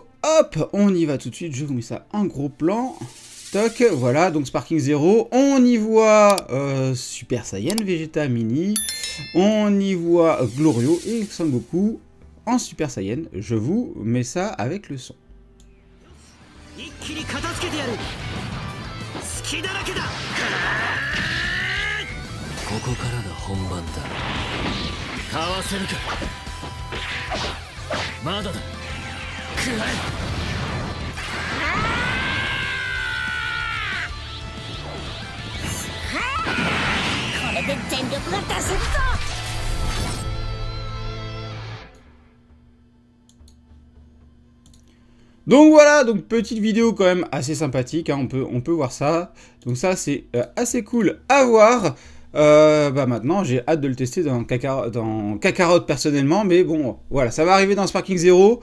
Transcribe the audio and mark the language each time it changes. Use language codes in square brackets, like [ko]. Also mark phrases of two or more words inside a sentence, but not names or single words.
[fr] Hop, on y va tout de suite, je vous mets ça en gros plan. Toc, voilà, donc Sparking Zero. On y voit Super Saiyan Vegeta Mini. On y voit Glorio et Son Goku en Super Saiyan. Je vous mets ça avec le son. [ja] 一気に片付けてやる隙だらけだここからが本番だかわせるかまだだ食らえこれで全力が出せるぞ [fr] Donc voilà, donc petite vidéo quand même assez sympathique, hein, on peut voir ça. Donc ça c'est assez cool à voir. Maintenant j'ai hâte de le tester dans Kakarot personnellement, mais bon voilà, ça va arriver dans Sparking Zero.